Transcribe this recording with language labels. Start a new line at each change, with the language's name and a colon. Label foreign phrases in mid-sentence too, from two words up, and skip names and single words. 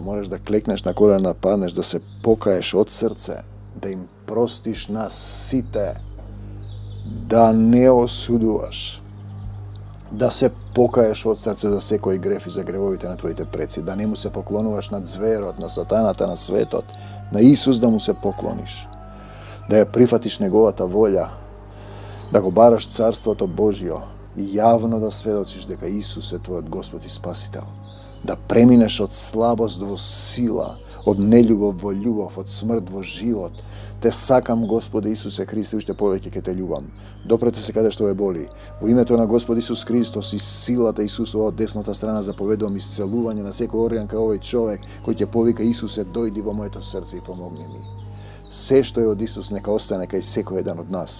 Macedonian: Можеш да клекнеш на колена, паднеш, да се покаеш од срце, да им простиш на сите, да не осудуваш, да се покаеш од срце за секој греф и за гревовите на твоите предци, да не му се поклонуваш на зверот, на сатаната, на светот, на Исус да му се поклониш, да ја прифатиш неговата волја, да го бараш Царството Божјо и јавно да сведочиш дека Исус е твојот Господ и Спасител. да преминеш од слабост во сила, од нељубов во љубов, од смрт во живот. Те сакам, Господе Исусе Христе, уште повеќе ке те љубам. Допрете се каде што ве боли. Во името на Господ Исус Христос и силата Исусова од десната страна заповедувам исцелување на секој орган кај овој човек кој ќе повика: Исусе, дојди во моето срце и помогни ми. Се што е од Исус нека остане кај секој еден од нас.